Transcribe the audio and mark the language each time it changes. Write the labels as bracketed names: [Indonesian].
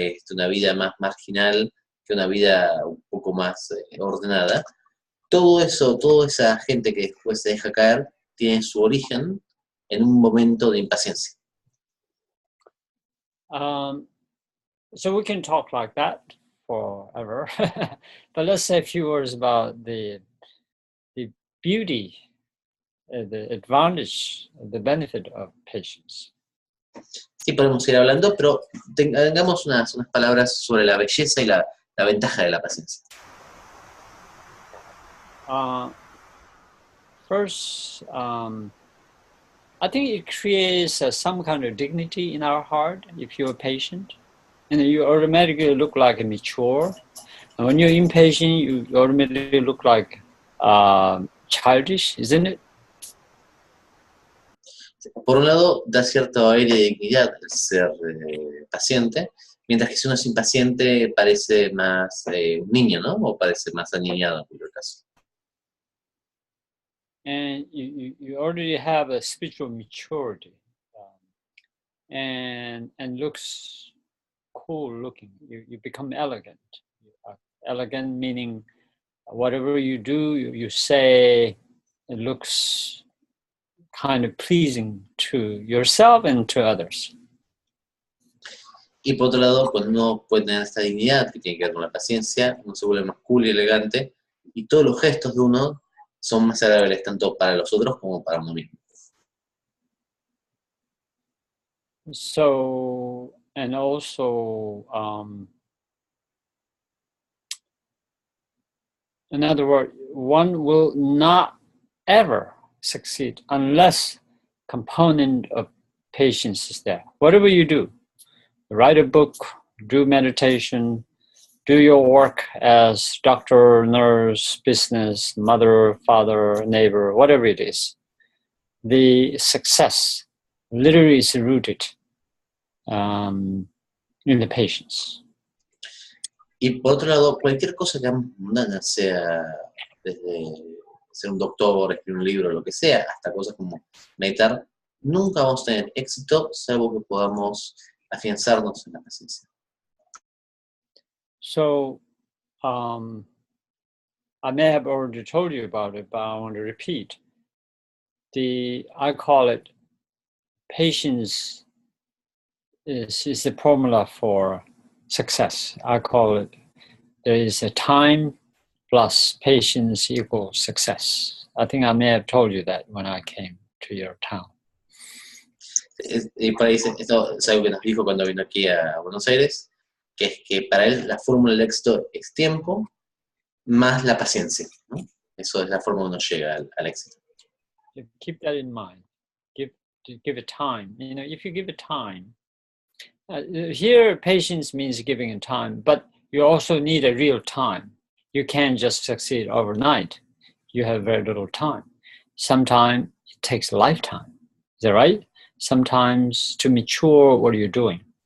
[Spanish] Una vida más marginal que una vida un poco más ordenada. Todo eso, toda esa gente que después se deja caer, tiene su origen en un momento de impaciencia. [English] So we can talk like that forever, but let's say a few words about the beauty, the advantage, the benefit of patience. [Spanish] Sí, podemos ir hablando, pero tengamos unas palabras sobre la belleza y la ventaja de la paciencia. [English] First, I think it creates some kind of dignity in our heart if you're patient. And you automatically look like a mature. And when you're impatient, you automatically look like childish, isn't it? [Spanish] Por un lado, da cierto aire de dignidad el ser paciente, mientras que si uno es impaciente parece más un niño, ¿no? O parece más aniñado, en cualquier caso. [English] And you already have a spiritual maturity, and looks cool looking. You become elegant. Elegant meaning whatever you do, you say, it looks kind of pleasing to yourself and to others. [Spanish] Y por otro lado, cuando uno puede tener esta dignidad que tiene que ver con la paciencia, uno se vuelve más cool y elegante, y todos los gestos de uno son más agradables tanto para los otros como para uno mismo. [English] So, and also, in other words, one will not ever succeed unless component of patience is there. Whatever you do, write a book, do meditation, do your work as doctor, nurse, business, mother, father, neighbor, whatever it is, the success literally is rooted in the patience. [Spanish] Y por otro lado, cualquier cosa que hagamos mundana, sea desde ser un doctor, escribir un libro, lo que sea, hasta cosas como meditar, nunca vamos a tener éxito salvo que podamos afianzarnos en la paciencia. [English] So, I may have already told you about it, but I want to repeat. I call it patience is the formula for success. I call it, there is a time plus patience equals success. I think I may have told you that when I came to your town. [Spanish] Y por ahí esto es algo que nos dijo cuando vino aquí a Buenos Aires, que es que para él la fórmula del éxito es tiempo más la paciencia, ¿no? Eso es la forma donde uno llega al éxito. [English] Keep that in mind. Give it time. You know, if you give it time, here patience means giving it time, but you also need a real time. You can't just succeed overnight. You have very little time. Sometimes it takes a lifetime. Is that right? Sometimes to mature what you're doing.